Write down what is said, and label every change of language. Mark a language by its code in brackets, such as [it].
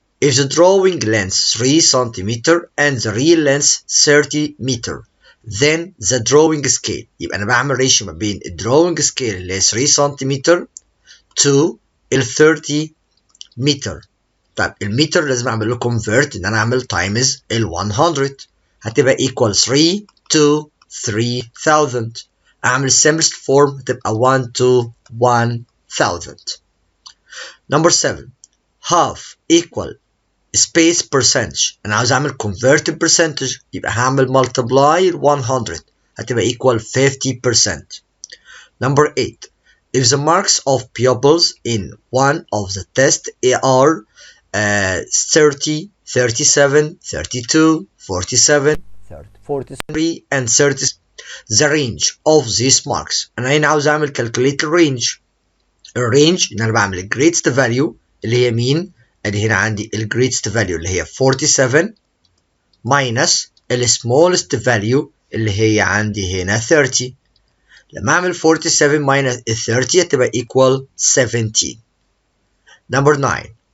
[en] If the drawing length 3 cm and the real length 30 meter then the drawing scale [ar] يبقى أنا بعمل ratio ما بين ال drawing scale اللي هي 3 سنتيمتر to ال 30 متر. طيب المتر لازم أعمل له convert إن أنا أعمل times ال 100 هتبقى equal 3 to 3000. [en] أعمل simplest form هتبقى 1 to 1000. Number 7. Half equal space percentage أنا عاوز أعمل convert percentage يبقى هعمل multiply 100 هتبقى equal 50%. Number 8. If the marks of pupils in one of the tests are 30, 37, 32, 47, 43 and 30 the range of these marks [ar] أنا هنا عاوز أعمل [en] calculate range. [ar] الرينج إن أنا بعمل greatest value اللي هي مين؟ ادي هنا عندي ال greatest value اللي هي 47 minus ال smallest value اللي هي عندي هنا 30. لما اعمل 47 minus ال 30 هتبقى equal 17. [en] Number 9.